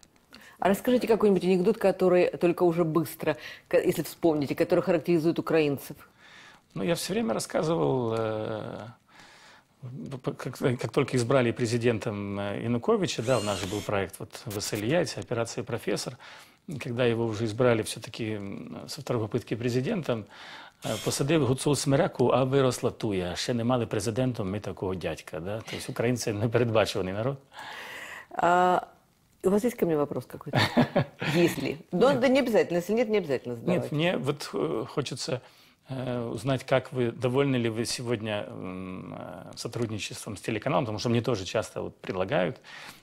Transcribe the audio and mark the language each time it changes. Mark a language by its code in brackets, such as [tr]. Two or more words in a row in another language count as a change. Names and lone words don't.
[ru] А расскажите какой-нибудь анекдот, который только уже быстро, если вспомните, который характеризует украинцев. Ну, я все время рассказывал, как только избрали президентом Януковича, да, у нас же был проект вот в Ильяйте, операция «Профессор», когда его уже избрали все-таки со второй попытки президентом, [uk] посадив гуцул смиряку, а виросла туя. Ще не мали президентом ми такого дядька. [ru] Да? То есть украинцы непередбаченный народ. У вас есть ко мне вопрос какой-то? Если. Да не обязательно. Если нет, не обязательно задавать. Нет, мне вот хочется узнать, как вы, довольны ли вы сегодня сотрудничеством с телеканалом, потому что мне тоже часто вот предлагают.